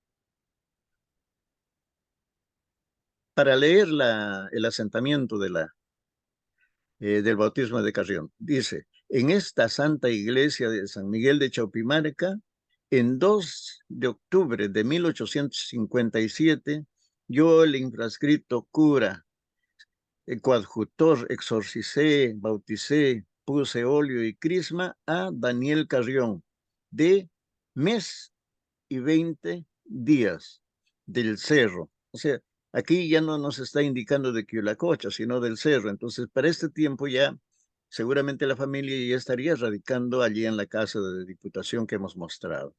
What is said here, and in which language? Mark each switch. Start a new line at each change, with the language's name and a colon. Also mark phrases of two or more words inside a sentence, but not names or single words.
Spanish: Para leer el asentamiento del bautismo de Carrión, dice: en esta santa iglesia de San Miguel de Chaupimarca, en 2 de octubre de 1857, yo, el infrascrito cura, coadjutor, exorcicé, bauticé, puse óleo y crisma a Daniel Carrión, de mes y 20 días del cerro. O sea, aquí ya no nos está indicando de Quiulacocha, sino del cerro. Entonces, para este tiempo ya seguramente la familia ya estaría radicando allí en la casa de diputación que hemos mostrado.